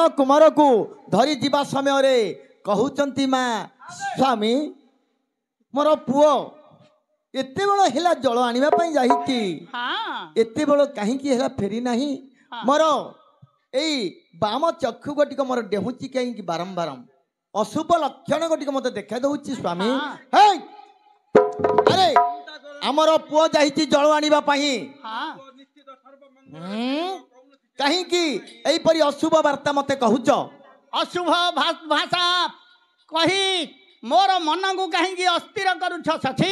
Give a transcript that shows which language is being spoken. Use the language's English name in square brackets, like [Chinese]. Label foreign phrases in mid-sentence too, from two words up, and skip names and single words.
[Odia] କୁମାର କୁ ଧରି ଜୀବା ସମୟ ରେ କହୁଛନ୍ତି ମା ସ୍ୱାମୀ ମୋର ପୁଅ ଏତେ ବଡ଼ ହେଲା ଜଳ ଆଣିବା ପାଇଁ ଯାଇଛି ଏତେ ବଡ଼ କାହିଁକି ହେଲା ଫେରି ନାହିଁ ମୋର ଏଇ ବାମ ଚକ୍ଷୁ ଗୋଟିକ ମୋର ଡେଉଁଛି କାହିଁକି ବାରମ୍ବାର ଅଶୁଭ ଲକ୍ଷଣ ଗୋଟିକ ମତେ ଦେଖା ଦେଉଛି ସ୍ୱାମୀ ହେ ଆରେ ଆମର ପୁଅ ଯାଇଛି ଜଳ ଆଣିବା ପାଇଁ। ହଁ କାହିଁକି ଏଇପରି ଅଶୁଭ ବାର୍ତ୍ତା ମତେ କହୁଛ? ଅଶୁଭ ଭାଷା କହି ମୋର ମନକୁ କାହିଁକି ଅସ୍ଥିର କରୁଛ ସଖୀ?